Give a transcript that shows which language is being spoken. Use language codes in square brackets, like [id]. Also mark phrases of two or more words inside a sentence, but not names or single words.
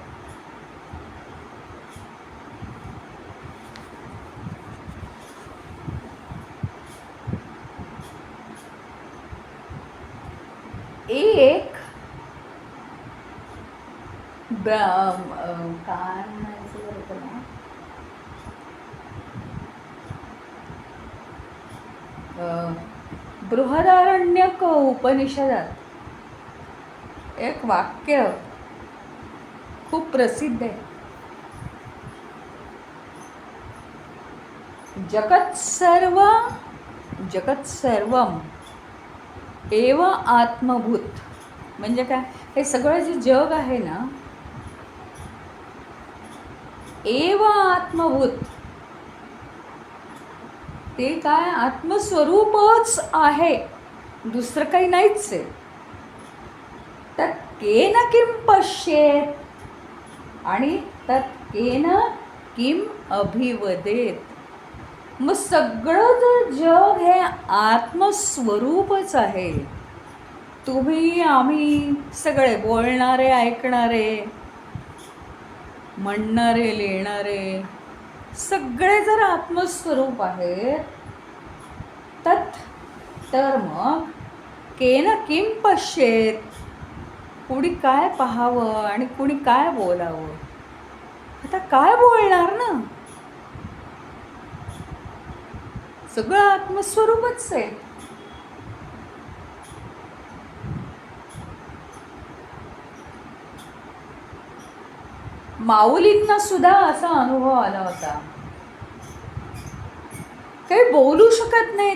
[mr] एक काय म्हणायचं बरं ना, बृहदारण्यक उपनिषदात एक वाक्य खूप प्रसिद्ध आहे. [sa] जगत सर्वम एव आत्मभूत. [mr] म्हणजे काय, हे सगळं जे जग आहे ना, [sa] एव आत्मभूत, [mr] ते काय आत्मस्वरूपच आहे, दुसरं काही नाहीच आहे. [sa] तर केन किम पश्येत, आणि तत् केन किम अभिवदेत. [mr] मग सगळं जर जग हे आत्मस्वरूपच आहे, तुम्ही आम्ही सगळे बोलणारे, ऐकणारे, म्हणणारे, लिहिणारे सगळे जर आत्मस्वरूप आहेत, तर मग [sa] केन किम पश्येत, [mr] कुणी काय पाहावं आणि कुणी काय बोलावं? आता काय बोलणार ना, सगळं आत्मस्वरूपच आहे. माऊलींना सुद्धा असा अनुभव आला होता, काही बोलू शकत नाही.